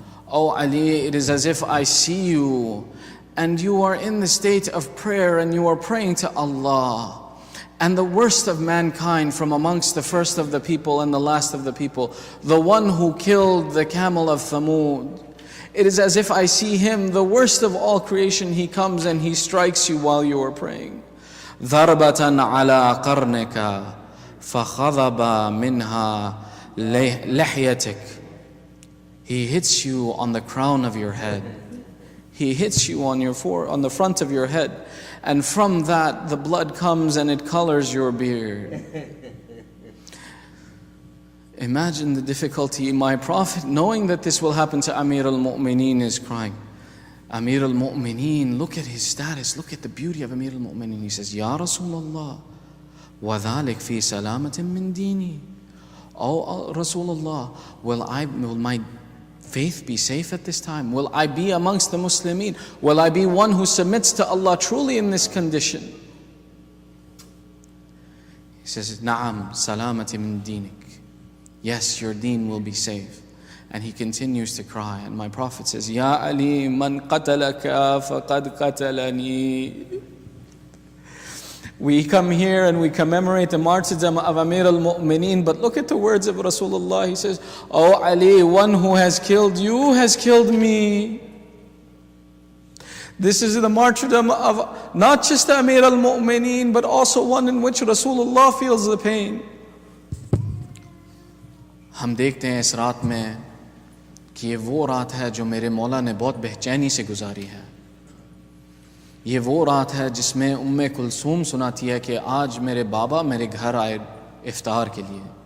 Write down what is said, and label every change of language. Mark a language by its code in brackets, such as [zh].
[en] Oh Ali, it is as if I see you and you are in the state of prayer and you are praying to Allah. And the worst of mankind from amongst the first of the people and the last of the people, the one who killed the camel of Thamud, it is as if I see him, the worst of all creation, he comes and he strikes you while you are praying. [ar] ضربة على قرنك فخضب منها لحيتك. [en] He hits you on the crown of your head. He hits you on the front of your head. And from that, the blood comes and it colors your beard. Imagine the difficulty. My Prophet, knowing that this will happen to Amir al-Mu'mineen, is crying. Amir al-Mu'mineen, look at his status, look at the beauty of Amir al-Mu'mineen. He says, [ar] Ya Rasulullah, وَذَلِكْ فِي سَلَامَةٍ مِّن دِينِي. [en] Oh Rasulullah, will my faith be safe at this time? Will I be amongst the Muslimin? Will I be one who submits to Allah truly in this condition? He says, [ar] Na'am, salamati min dinik. [en] Yes, your deen will be safe. And he continues to cry. And my Prophet says, Ya Ali, [ar] man qatalaka faqad qatalani. [en] We come here and we commemorate the martyrdom of Amir al-Mu'mineen, but look at the words of Rasulullah. He says, Oh Ali, one who has killed you has killed me. This is the martyrdom of not just Amir al-Mu'mineen, but also one in which Rasulullah feels the pain. [hi] हम देखते हैं इस रात में कि ये वो रात है जो मेरे मौला ने बहुत बेचैनी से गुजारी है. ये वो रात है जिसमें उम्मे कुलसूम सुनाती है कि आज मेरे बाबा मेरे घर आए इफ्तार के लिए.